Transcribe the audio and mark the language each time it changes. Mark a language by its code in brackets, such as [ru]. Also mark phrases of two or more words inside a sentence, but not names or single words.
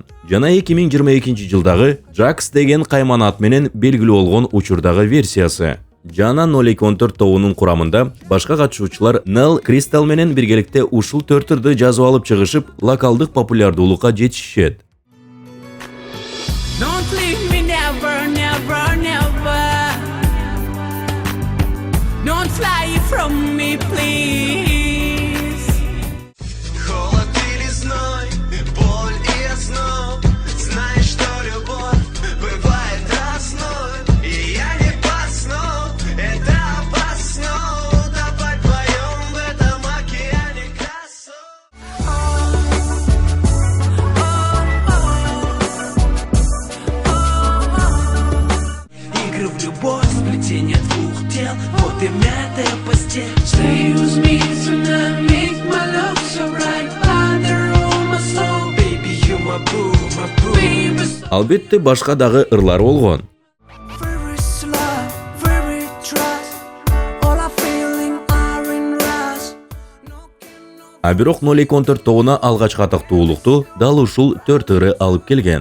[ky] Жана 2022 жылдагы Джакс деген кайманат менен белгилүү болгон учурдагы версиясы. Жана 0214 тобунун курамында башка катышуучулар Нел Кристал менен биргеликте ушул 4 ырды жазып алып чыгышып, локалдык популярдуулукка жетишишет. [en] Don't fly from me, please. [ru] Холод или зной, боль и озноб. Знаешь, что любовь бывает разной. И я не посну, это опасно. Утопать вдвоем в этом океане красот. Игры в любовь, сплетение двух тел. Вот и мятая постель. [en] Stay with me tonight, make my love so right. Ladder on my soul, baby you my boo, my boo. [ky] Албетте башка дагы ырлар болгон. А бирок 0214 тобуна алгачкы атактуулукту дал ушул 4 ыры алып келген.